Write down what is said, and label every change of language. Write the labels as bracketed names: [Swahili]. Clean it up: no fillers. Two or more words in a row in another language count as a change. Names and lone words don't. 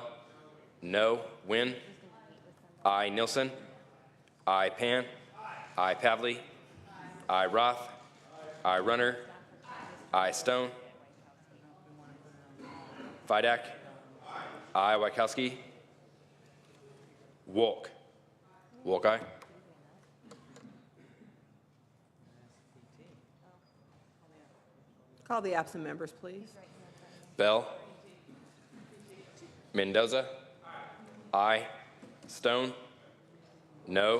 [English] No. Wynn. I. Nilsson. I. Pan. I. Pavley. I. Roth. I. Runner. I. Stone. Vidak. I. Wachowski. Wolk. Wolk, aye. Call the absent members, please. Bell. Mendoza. Aye. Stone. No.